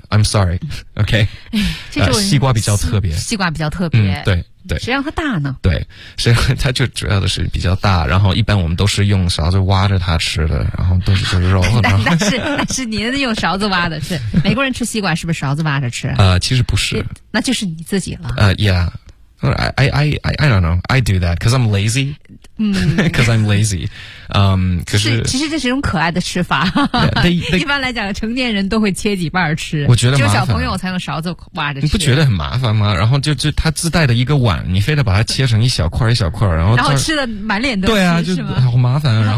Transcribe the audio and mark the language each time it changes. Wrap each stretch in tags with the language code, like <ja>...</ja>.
<en>I'm sorry，OK、okay?</en> <zh>西瓜比较特别，西瓜比较特别，对。对，谁让它大呢？对，谁让它就主要的是比较大，然后一般我们都是用勺子挖着它吃的，然后都是肉。但是您用勺子挖的，是美国人吃西瓜是不是勺子挖着吃？其实不是，那就是你自己了。</zh> <en>Yeah， I don't know， I do that because I'm lazy。 Because I'm lazy，</en> <zh>可是其实这是一种可爱的吃法。一般来讲，成年人都会切几瓣吃。我觉得麻烦，只有小朋友才用勺子挖着吃。你不觉得很麻烦吗？然后就它自带的一个碗，你非得把它切成一小块一小块，然后吃的满脸都是。对啊，就好麻烦。然后</zh>